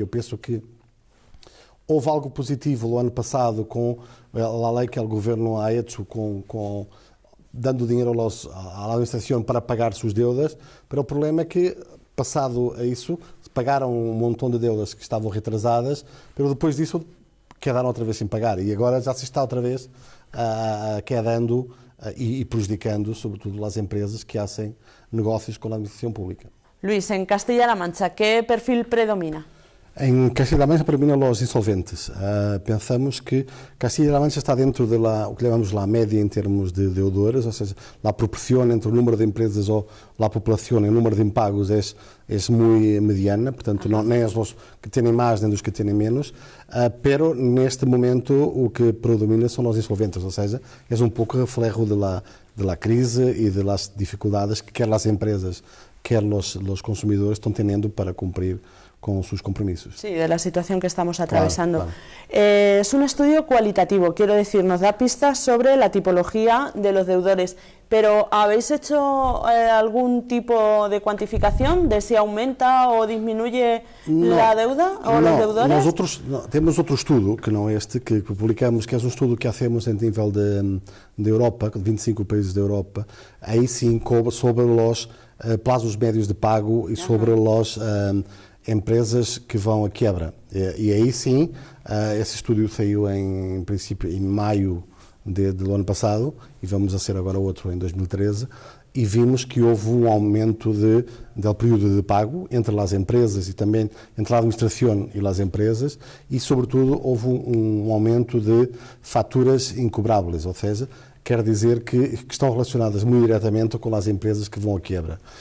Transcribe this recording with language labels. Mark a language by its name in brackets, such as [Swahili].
[Portuguese] Eu penso que houve algo positivo no ano passado com a lei que o governo [Spanish] ha hecho, [Portuguese] dando dinheiro à administração para pagar suas deudas, mas o problema é que, passado a isso, pagaram um montão de deudas que estavam retrasadas, mas depois disso quedaram outra vez sem pagar, e agora já se está outra vez quedando e prejudicando, sobretudo, as empresas que fazem negócios com a administração pública. [Spanish] Luis, en Castilla-La Mancha, ¿qué perfil predomina? En Castilla-La Mancha predominan los insolventes. [Portuguese] Pensamos que Castilla-La Mancha está dentro de o que llamamos la media en termos de deudores, ou seja, a proporção entre o número de empresas ou a população e o número de impagos é muito mediana, portanto, nem os que têm mais nem os que têm menos, pero neste momento o que predomina são os insolventes, ou seja, é um pouco reflejo da crise e das dificuldades que quer as empresas, quer os consumidores estão tendo para [Spanish] cumprir con sus compromisos. Sí, de la situación que estamos atravesando. Claro. Es un estudio cualitativo, quiero decir, nos da pistas sobre la tipología de los deudores, pero ¿habéis hecho algún tipo de cuantificación de si aumenta o disminuye la deuda o los deudores? [Portuguese] Nosotros temos outro estudo, que não é este, que publicamos, que é um estudo que [Spanish] hacemos [Portuguese] em nível de Europa, de 25 países da Europa, aí sim sobre os plazos médios de pago e sobre os empresas que vão à quebra. E aí sim, esse estudo saiu em princípio em maio do ano passado, e vamos a ser agora outro em 2013, e vimos que houve um aumento do período de pago entre as empresas e também entre a administração e as empresas, e sobretudo houve um aumento de faturas incobráveis, ou seja, quer dizer que estão relacionadas muito diretamente com as empresas que vão à quebra.